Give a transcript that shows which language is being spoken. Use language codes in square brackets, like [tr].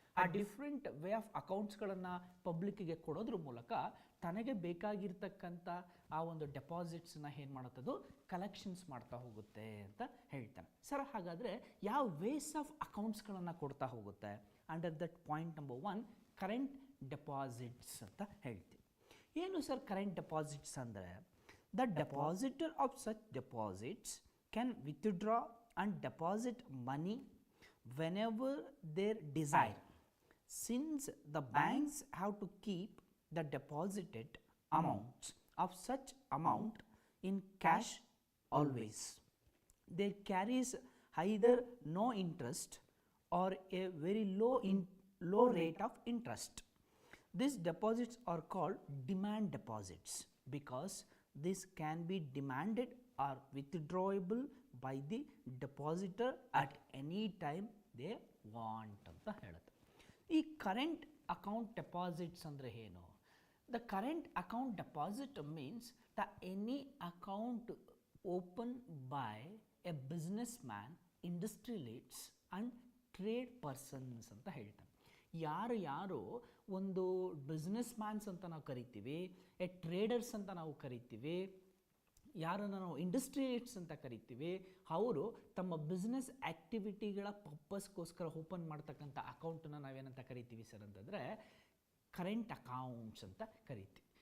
[kn] ಆ different way of ಅಕೌಂಟ್ಸ್ಗಳನ್ನು ಪಬ್ಲಿಕ್ಕಿಗೆ ಕೊಡೋದ್ರ ಮೂಲಕ ತನಗೆ ಬೇಕಾಗಿರ್ತಕ್ಕಂಥ ಆ ಒಂದು ಡೆಪಾಸಿಟ್ಸನ್ನ ಏನು ಮಾಡುತ್ತದು ಕಲೆಕ್ಷನ್ಸ್ ಮಾಡ್ತಾ ಹೋಗುತ್ತೆ ಅಂತ ಹೇಳ್ತಾನೆ. ಸರ್ ಹಾಗಾದರೆ ಯಾವ ವೇಸ್ ಆಫ್ ಅಕೌಂಟ್ಸ್ಗಳನ್ನು ಕೊಡ್ತಾ ಹೋಗುತ್ತೆ? [en] under that point number 1, current deposits [kn] ಅಂತ ಹೇಳ್ತೀವಿ. ಏನು ಸರ್ [en] current deposits [kn] ಅಂದರೆ, [en] The depositor of such deposits can withdraw and deposit money whenever their desire, since the banks have to keep the deposited amounts of such amount in cash always. There carries either no interest or a very low rate of interest. These deposits are called demand deposits because this can be demanded or withdrawable by the depositor at any time they want [kn] ಅಂತ ಹೇಳುತ್ತೆ. ಈ current account deposits ಅಂದರೆ ಏನು? [en] the current account deposit means the any account open by a business man, industrialists and trade persons [kn] ಅಂತ ಹೇಳ್ತಾನೆ. ಯಾರು ಒಂದು business mans ಅಂತ ನಾವು ಕರಿತೀವಿ, ಟ್ರೇಡರ್ಸ್ ಅಂತ ನಾವು ಕರಿತೀವಿ, ಯಾರನ್ನು ನಾವು ಇಂಡಸ್ಟ್ರಿಯಲಿಸ್ಟ್ಸ್ ಅಂತ ಕರಿತೀವಿ, ಅವರು ತಮ್ಮ ಬಿಸ್ನೆಸ್ ಆ್ಯಕ್ಟಿವಿಟಿಗಳ ಪರ್ಪಸ್ಗೋಸ್ಕರ ಓಪನ್ ಮಾಡ್ತಕ್ಕಂಥ ಅಕೌಂಟನ್ನು ನಾವೇನಂತ ಕರಿತೀವಿ ಸರ್ ಅಂತಂದರೆ ಕರೆಂಟ್ ಅಕೌಂಟ್ಸ್ ಅಂತ ಕರಿತೀವಿ.